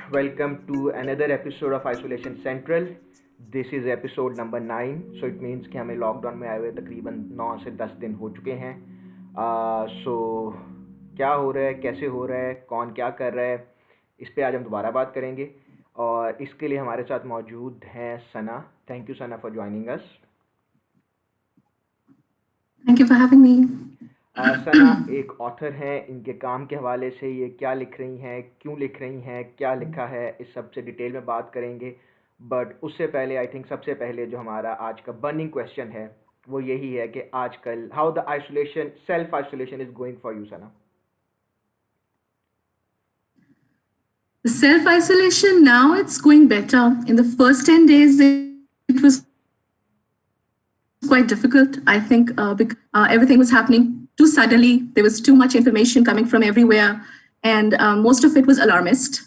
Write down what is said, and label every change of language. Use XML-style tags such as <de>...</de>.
<en>Welcome to another episode of Isolation Central. This is episode number 9. So it means</en> <hi>कि हमें lockdown में आए हुए तकरीबन 9 से 10 दिन हो चुके हैं. सो क्या हो रहा है, कैसे हो रहा है, कौन क्या कर रहा है, इस पे आज हम दोबारा बात करेंगे. और इसके लिए हमारे साथ मौजूद हैं सना.</hi> <en>Thank you Sana for joining us. Thank you for having me.</en> <hi>सना एक ऑथर हैं. इनके काम के हवाले से ये क्या लिख रही हैं, क्यों लिख रही हैं, क्या लिखा है, इस सब से डिटेल में बात करेंगे. बट उससे पहले आई थिंक सबसे पहले जो हमारा आज का बर्निंग क्वेश्चन है वो यही है कि आजकल</hi> <en>How the isolation, self isolation is going for you Sana. Self-isolation, now it's going better. In the first 10 days, it was quite difficult, I think, because everything was happening too suddenly. There was too much information coming from everywhere. And most of it was alarmist.</en>